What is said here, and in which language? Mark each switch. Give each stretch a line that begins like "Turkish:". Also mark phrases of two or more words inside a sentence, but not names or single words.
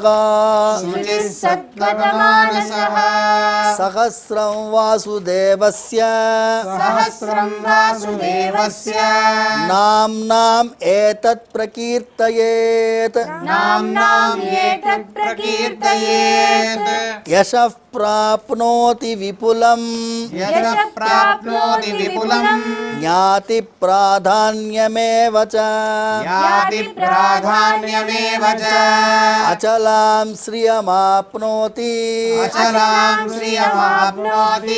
Sanskrit: शुचिः सद्गतमानसः सहस्रं वासुदेवस्य सहस्रं वासुदेवस्य नाम्नाम् एतत् प्रकीर्तयेत् नाम्नाम् एतत् प्रकीर्तयेत् యశః ప్రాప్నోతి విపులం యశః ప్రాప్నోతి విపులం జ్ఞాతి ప్రాధాన్యమేవ చ యాతి ప్రాధాన్యమేవ చ అచలాం శ్రియమాప్నోతి అచలాం శ్రియమాప్నోతి